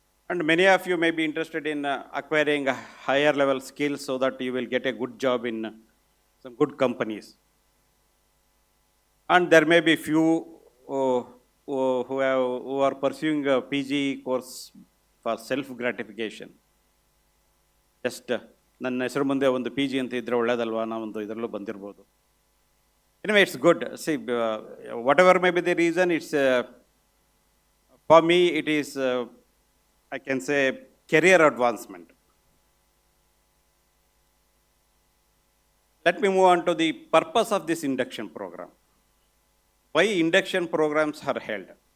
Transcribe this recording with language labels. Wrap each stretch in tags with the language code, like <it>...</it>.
<en>And many of you may be interested in acquiring higher level skills so that you will get a good job in some good companies. And there may be few who are pursuing a PG course for self-gratification.</en> <kn>Just ನನ್ನ ಹೆಸರು ಮುಂದೆ ಒಂದು P G ಅಂತ ಇದ್ರೆ ಒಳ್ಳೇದಲ್ವಾ, ನಾವೊಂದು ಇದರಲ್ಲೂ ಬಂದಿರ್ಬೋದು.</kn> <en>Anyway, it's good. See, whatever may be the reason, it's for me it is I can say career advancement. Let me move on to the purpose of this induction program. Why induction programs are held?</en>